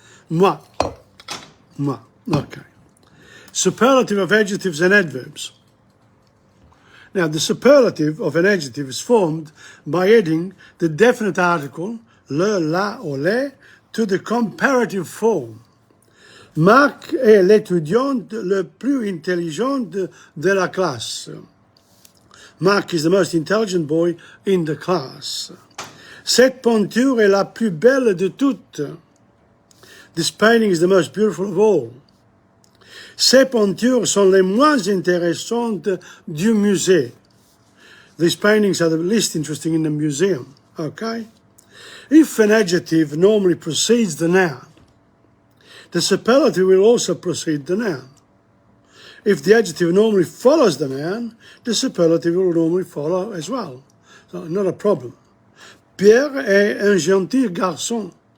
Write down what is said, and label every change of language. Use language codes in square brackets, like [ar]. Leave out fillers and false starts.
[en] Moi. Okay. Superlative of adjectives and adverbs. Now, the superlative of an adjective is formed by adding the definite article, le, la or les, to the comparative form. [fr] Marc est l'étudiant le plus intelligent de la classe. [en] Marc is the most intelligent boy in the class. [fr] Cette peinture est la plus belle de toutes. [en] This painting is the most beautiful of all. [fr] Ces peintures sont les moins intéressantes du musée. [en] These paintings are the least interesting in the museum. Okay? If an adjective normally precedes the noun, the superlative will also precede the noun. If the adjective normally follows the noun, the superlative will normally follow as well. So, not a problem. [fr] Pierre est un gentil garçon.